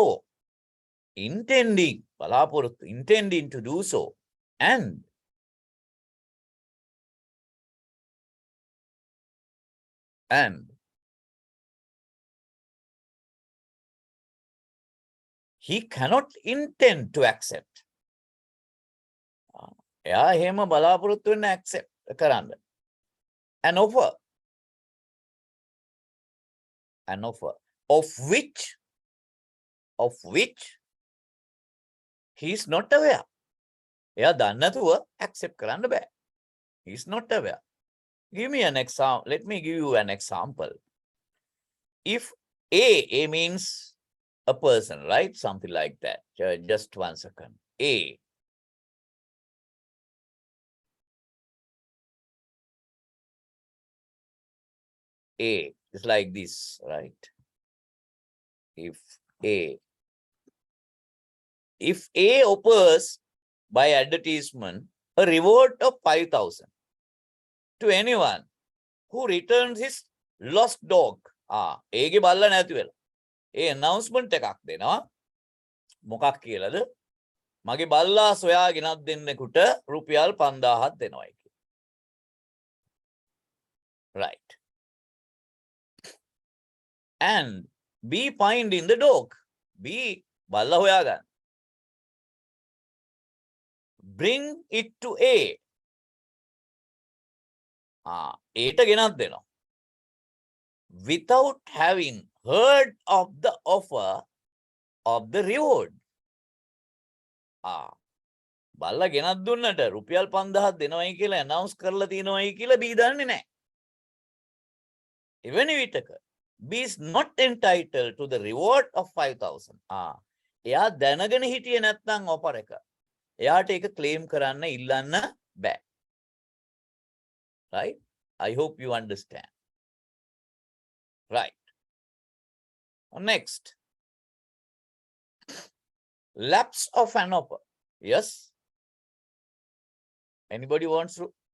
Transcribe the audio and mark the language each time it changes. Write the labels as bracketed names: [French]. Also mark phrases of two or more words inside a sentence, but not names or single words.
[English] Intending, බලාපොරොත්තු, intending to do so. And he cannot intend to accept. [Sinhala] එයා එහෙම බලාපොරොත්තු වෙන්න accept කරන්න. [English] An offer of which he is not aware. [Sinhala] එයා දන්නේ නැතුව accept කරන්න බෑ. [English] He is not aware. Give me an example. Let me give you an example. If A means a person, right? Something like that. Just 1 second. A. A is like this, right? If A offers by advertisement a reward of 5,000 to anyone who returns his lost dog. [Sinhala] ඒගේ බල්ල නැති වෙලා. ඒ announcement එකක් දෙනවා. මොකක් කියලාද? මගේ බල්ලා සොයා ගෙනත් දෙන්නෙකුට රුපියල් 5000ක් දෙනවායි කියලා. [English] Right. And B finding the dog. [Sinhala] B බල්ලා හොයාගන්න. [English] Bring it to A. [Sinhala] ඒට ගෙනත් දෙනවා. [English] Without having heard of the offer of the reward. [Sinhala] බල්ලා ගෙනත් දුන්නට රුපියල් 5000ක් දෙනවයි කියලා announce කරලා තියෙනවයි කියලා B දන්නේ නැහැ. එවැනි විටක [English] B is not entitled to the reward of 5,000. [Sinhala] එයා දැනගෙන හිටියේ නැත්නම් offer එක. එයාට ඒක claim කරන්න ඉල්ලන්න බෑ. [English] Right? I hope you understand. Right. Next. Lapse of an offer. Yes? Anybody wants to?